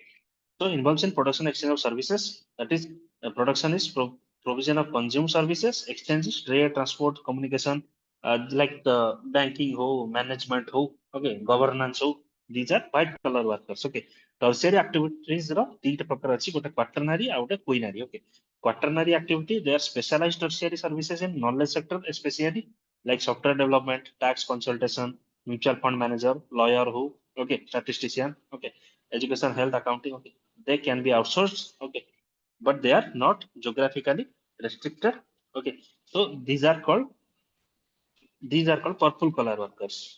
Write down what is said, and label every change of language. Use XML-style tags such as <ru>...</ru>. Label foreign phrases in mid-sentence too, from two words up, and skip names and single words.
<en>So involves in production exchange of services. That is, production is provision of consumer services, exchange is trade, transport, communication, like the banking ho, management ho, okay, governance ho. These are white collar workers.</en> <or>Okay.</or> <en>Tertiary activities</en> <or>ର ତିନିଟା ପ୍ରକାର ଅଛି ଗୋଟେ quaternary ଆଉ ଗୋଟେ quinary. Okay.</or> <en>Quaternary activity they are specialized tertiary services in knowledge sector especially like software development, tax consultation, mutual fund manager, lawyer who, okay, statistician, okay, education, health, accounting, okay they can be outsourced okay but they are not geographically restricted okay so these are called purple collar workers</en>